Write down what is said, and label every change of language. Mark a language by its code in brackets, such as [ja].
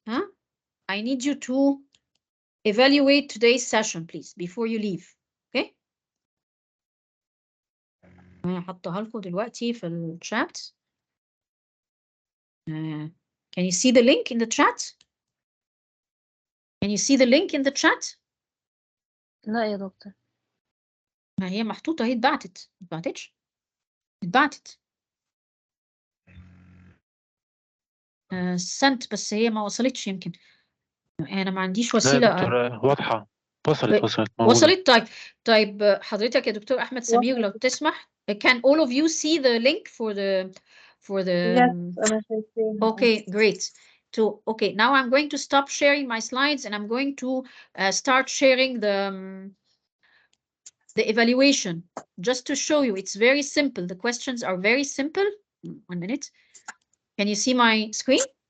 [en] I need you to evaluate today's session please before you leave. Okay. [ar] انا هحطها لكم دلوقتي في الشات. [en] Can you see the link in the chat? Can you see the link in the chat? [ar] لا يا دكتور. ما هي محطوطة اهي. اتبعتت. اتبعتتش؟ اتبعتت. sent بس هي ما وصلتش يمكن. انا ما عنديش لا وسيلة. يا دكتور واضحة، وصلت موجودة. وصلت. طيب حضرتك يا دكتور احمد سمير لو تسمح. [en] Can all of you see the link for the [ar] Yes أنا شايفاها. [en] Okay, great. Okay, now I'm going to stop sharing my slides and I'm going to start sharing the evaluation just to show you. It's very simple. The questions are very simple. 1 minute. Can you see my screen?